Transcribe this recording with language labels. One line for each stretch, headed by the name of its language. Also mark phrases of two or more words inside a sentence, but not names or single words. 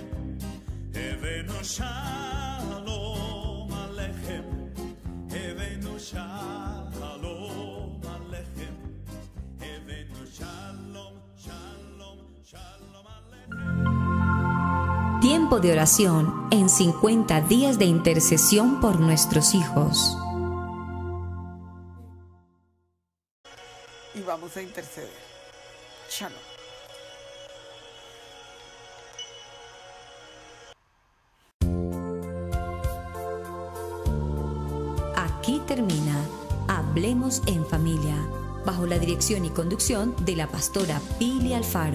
Hebrew: הבאנו שלום עליכם. הבאנו שלום עליכם. הבאנו שלום, שלום, שלום עליכם.
Spanish: Tiempo de oración en 50 días de intercesión por nuestros hijos. Y vamos a interceder. Shalom. Aquí termina Hablemos en Familia, bajo la dirección y conducción de la pastora Pili Alfaro.